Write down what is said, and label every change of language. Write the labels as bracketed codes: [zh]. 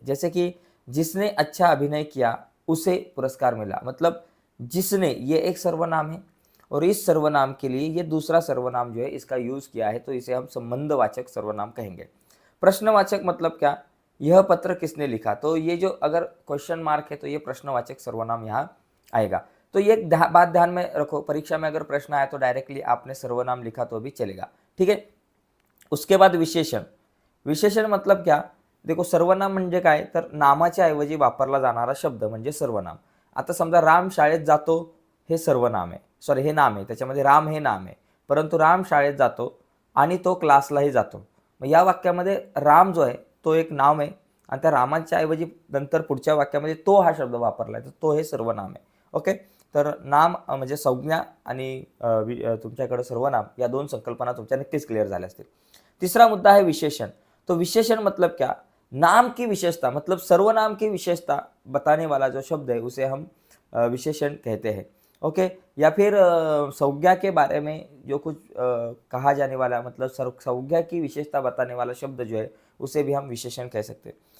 [hi] जैसे कि जिसने अच्छा अभिनय किया उसे पुरस्कार मिला, मतलब जिसने, ये एक सर्वनाम है और इस सर्वनाम के लिए ये दूसरा सर्वनाम जो है इसका यूज किया है, तो इसे हम संबंधवाचक सर्वनाम कहेंगे। प्रश्नवाचक मतलब क्या, यह पत्र किसने लिखा, तो ये जो अगर क्वेश्चन मार्क है तो ये प्रश्नवाचक सर्वनाम यहाँ आएगा। तो ये बात ध्यान में रखो, परीक्षा में अगर प्रश्न आया तो डायरेक्टली आपने सर्वनाम लिखा तो भी चलेगा, ठीक है। उसके बाद विशेषण। विशेषण मतलब क्या, देखो [mr] सर्वनाम म्हणजे काय, तर नामाच्या ऐवजी वापरला जाणारा शब्द म्हणजे सर्वनाम। आता समजा राम शाळेत जातो हे सर्वनाम आहे, सॉरी हे नाम आहे, त्याच्यामध्ये राम हे नाम आहे, परंतु राम शाळेत जातो आणि तो क्लासलाही जातो। मग या वाक्यामध्ये राम जो आहे तो एक नाम आहे आणि त्या रामाच्या ऐवजी नंतर पुढच्या वाक्यामध्ये तो हा शब्द वापरला आहे, तर तो हे सर्वनाम आहे। ओके, तर नाम म्हणजे संज्ञा आणि तुमच्याकडे सर्वनाम या दोन संकल्पना तुमच्या नक्कीच क्लियर झाल्या असतील। [hi] तीसरा मुद्दा है विशेषण। तो विशेषण मतलब क्या, नाम की विशेषता, मतलब सर्वनाम की विशेषता बताने वाला जो शब्द है उसे हम विशेषण कहते हैं। ओके, या फिर संज्ञा के बारे में जो कुछ कहा जाने वाला, मतलब संज्ञा की विशेषता बताने वाला शब्द जो है उसे भी हम विशेषण कह सकते हैं।